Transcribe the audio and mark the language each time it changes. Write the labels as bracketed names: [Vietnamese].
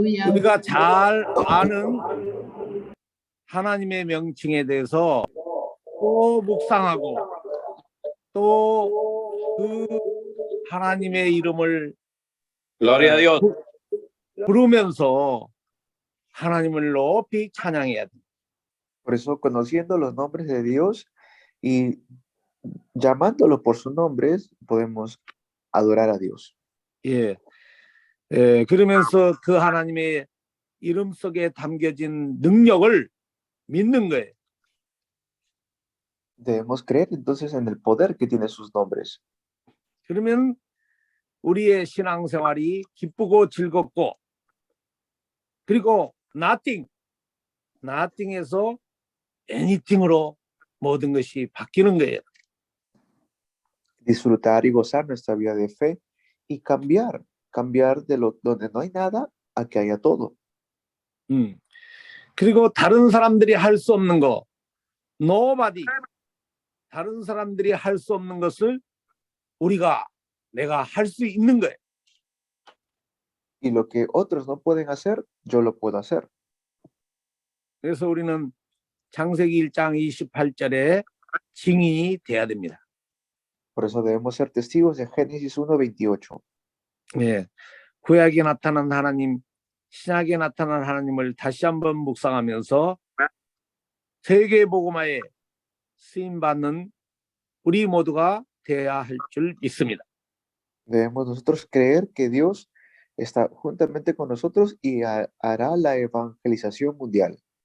[Korean] 우리가 잘 아는 하나님의 명칭에 대해서 또 묵상하고 또 그 하나님의 이름을 [Spanish] Gloria a Dios. [Korean] 부르면서 하나님을 높이 찬양해야 돼. [Spanish] Por eso, conociendo los nombres de Dios y llamándolo por sus nombres, podemos adorar a Dios. [Korean] 예. 그러면서 그 하나님의 이름 속에 담겨진 능력을 믿는 거예요. [Spanish] Debemos creer entonces en el poder que tiene sus nombres. [Korean] 그러면 우리의 신앙생활이 기쁘고 즐겁고, 그리고 nothing에서 anything으로 모든 것이 바뀌는 거예요. [Spanish] Disfrutar y gozar nuestra vida de fe y cambiar de donde no hay nada a que haya todo. [Korean] 그리고 다른 사람들이 할 수 없는 거, nobody, 다른 사람들이 할 수 없는 것을 내가 할 수 있는 거예요. [Spanish] Y lo que otros no pueden hacer, yo lo puedo hacer. [Korean] 그래서 우리는 창세기 1장 28절에 증인이 돼야 됩니다. [Spanish] Por eso debemos ser testigos de Génesis 1:28. [Korean] 예, 구약에 나타난 하나님, 신약에 나타난 하나님을 다시 한번 묵상하면서 세계 복음화에 쓰임 받는 우리 모두가 되어야 할 줄 믿습니다. [Spanish] Debemos nosotros creer que Dios está juntamente con nosotros y hará la evangelización mundial.